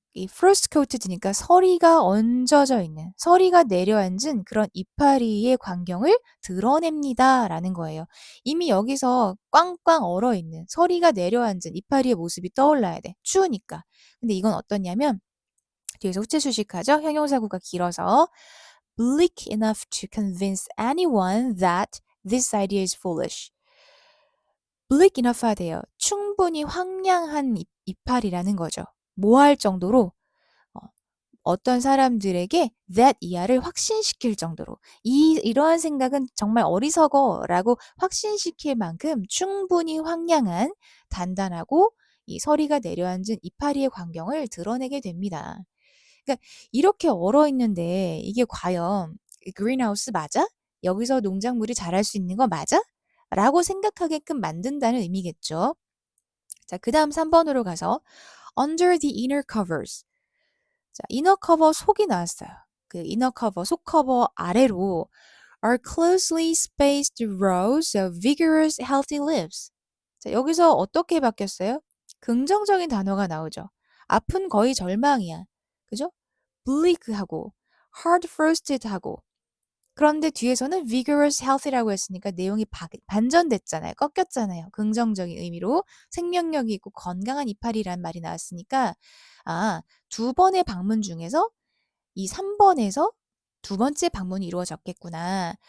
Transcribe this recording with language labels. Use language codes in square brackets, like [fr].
[ko] 이 [en] frost coated [ko] 니까 서리가 얹어져 있는, 서리가 내려앉은 그런 이파리의 광경을 드러냅니다라는 거예요. 이미 여기서 꽝꽝 얼어있는 서리가 내려앉은 이파리의 모습이 떠올라야 돼. 추우니까. 근데 이건 어떠냐면 뒤에서 후체 수식하죠. 형용사구가 길어서 [en] bleak enough to convince anyone that this idea is foolish. bleak enough [ko] 하대요. 충분히 황량한 이파리라는 거죠. 모할 정도로 어, 어떤 사람들에게 that 이하를 확신시킬 정도로 이러한 생각은 정말 어리석어라고 확신시킬 만큼 충분히 황량한 단단하고 이 서리가 내려앉은 이파리의 광경을 드러내게 됩니다. 그러니까 이렇게 얼어 있는데 이게 과연 그린하우스 맞아? 여기서 농작물이 자랄 수 있는 거 맞아? 라고 생각하게끔 만든다는 의미겠죠. 자, 그 다음 3번으로 가서 [en] under the inner covers. [ko] 자, 이너 커버 속이 나왔어요. 그 이너 커버, 속 커버 아래로 [en] are closely spaced rows of vigorous healthy leaves. [ko] 자, 여기서 어떻게 바뀌었어요? 긍정적인 단어가 나오죠. 앞은 거의 절망이야. 그죠? bleak하고 hard frosted하고 그런데 뒤에서는 [en] vigorous healthy [ko] 라고 했으니까 내용이 반전됐잖아요. 꺾였잖아요. 긍정적인 의미로 생명력이 있고 건강한 이파리란 말이 나왔으니까 아, 두 번의 방문 중에서 이 3번에서 두 번째 방문이 이루어졌겠구나.